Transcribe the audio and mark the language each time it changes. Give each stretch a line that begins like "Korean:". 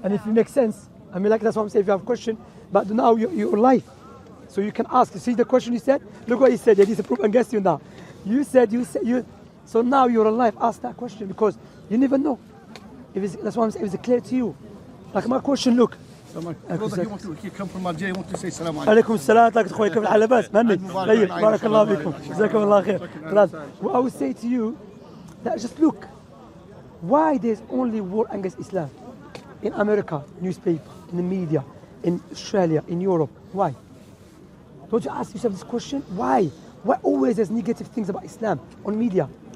English: And if it makes sense, I mean, like that's what I'm saying. If you have a question, but now you're alive, so you can ask. You see the question you said? Look what he said. He's a proof against you now. You said. So now you're alive. Ask that question because you never know. That's what I'm saying. If it's clear to you, like my question. Look. You come from Algeria, you want to say salam alaikum.
Arabic: عليكم السلام طاقة أخوي كيف الحال لاباس مهني طيب بارك الله فيكم جزاكم الله خير خلاص.
English: What I would say to you that just look why there's only war against Islam in America, newspaper, in the media, in Australia, in Europe. Why? Don't you ask yourself this question? Why always there's negative things about Islam on media?